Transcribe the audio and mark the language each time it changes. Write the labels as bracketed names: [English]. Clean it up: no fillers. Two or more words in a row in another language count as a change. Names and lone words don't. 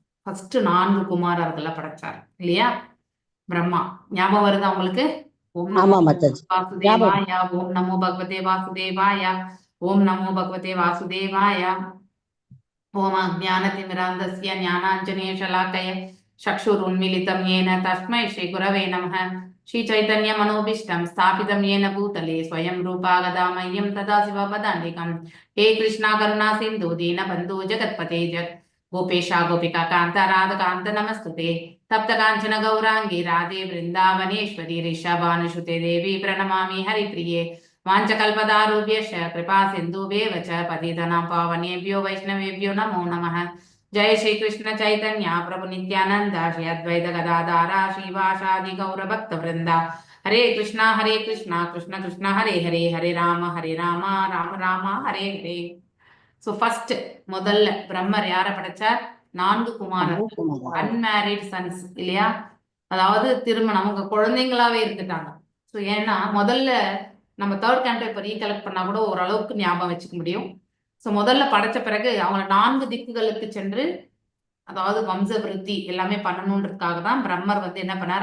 [Tamil] ஃபர்ஸ்ட் 4 குமாரர்களை படைச்சார் இல்லையா? பிரம்மா ஞாபகம் வருது அவங்களுக்கு? [Sanskrit] ॐ नमो वासुदेवाय, ॐ नमो भगवते वासुदेवाय, ॐ नमो भगवते वासुदेवाय, ॐ अज्ञानतिमिरान्धस्य ज्ञानाञ्जन शलाकया चक्षुरुन्मीलितं येन तस्मै श्री गुरवे नमः. श्री चैतन्य मनोभीष्टं स्थापितं येन भूतले स्वयं रूपा गदा मह्यं तदा शिवपदान्तिकं. हे कृष्णा करुणा सिन्धु दीनबन्धु जगत्पते जगत् गोपेशा गोपिका कान्त राधकान्त नमस्तुते. तप्त काञ्चन गौरांगी राधे वृन्दावनेश्वरी ऋषभानुसुते देवी प्रणमामि हरिप्रिये. वाञ्छकल्पदारुभ्यश्च कृपा सिन्धुभ्येव च पतितानां पावनेभ्यो वैष्णवेभ्यो नमो नमः. जय श्री कृष्ण चैतन्य प्रभु नित्यानंद श्री अद्वैत गदाधारा श्रीवासादि गौर भक्त वृंदा. हरे कृष्णा कृष्ण कृष्ण हरे हरे, हरे राम राम राम हरे हरे. [English] so first [Tamil] முதல்ல பிரம்மர் யாரை படைச்சார்? 4 குமாரர்கள், [English] unmarried sons [Tamil] இல்லையா? அதாவது திருமணம், அவங்க குழந்தைங்களாவே இருந்துட்டாங்க. ஸோ ஏன்னா முதல்ல நம்ம [English] 3rd canto [Tamil] இப்போ ரீகலெக்ட் பண்ணா கூட ஓரளவுக்கு ஞாபகம் வச்சுக்க முடியும். ஸோ முதல்ல படைச்ச பிறகு அவங்க 4 திக்குகளுக்கு சென்று, அதாவது வம்ச விருத்தி எல்லாமே பண்ணணுன்றதுக்காக தான் பிரம்மர் வந்து என்ன பண்ணார்?